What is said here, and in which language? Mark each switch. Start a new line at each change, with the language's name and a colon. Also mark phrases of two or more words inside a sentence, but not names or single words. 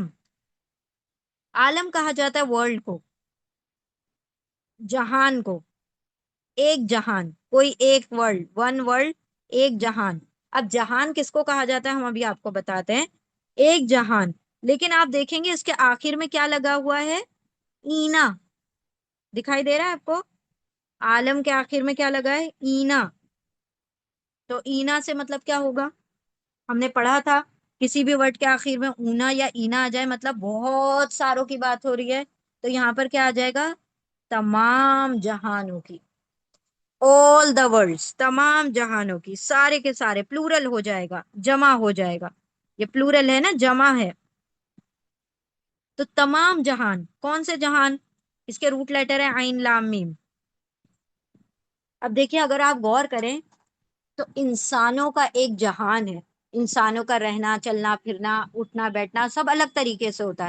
Urdu: عالم کہا جاتا ہے ورلڈ کو، جہان کو، ایک جہان، کوئی ایک ورلڈ،
English: one world,
Urdu: ایک جہان. اب جہان کس کو کہا جاتا ہے ہم ابھی آپ کو بتاتے ہیں. ایک جہان، لیکن آپ دیکھیں گے اس کے آخر میں کیا لگا ہوا ہے؟ اینا. دکھائی دے رہا ہے آپ کو؟ عالم کے آخر میں کیا لگا ہے؟ اینا. تو اینا سے مطلب کیا ہوگا؟ ہم نے پڑھا تھا کسی بھی ورڈ کے آخر میں اونا یا اینا آ جائے مطلب بہت ساروں کی بات ہو رہی ہے. تو یہاں پر کیا آ جائے گا؟ تمام جہانوں کی،
English: all the worlds،
Urdu: تمام جہانوں کی، سارے کے سارے، پلورل ہو جائے گا، جمع ہو جائے گا. یہ پلورل ہے نا، جمع ہے. تو تمام جہان، کون سے جہان؟ اس کے
English: root letter
Urdu: ہے عین لام میم. اب دیکھیں اگر آپ غور کریں تو انسانوں کا ایک جہان ہے، انسانوں کا رہنا، چلنا پھرنا، اٹھنا بیٹھنا سب الگ طریقے سے ہوتا ہے.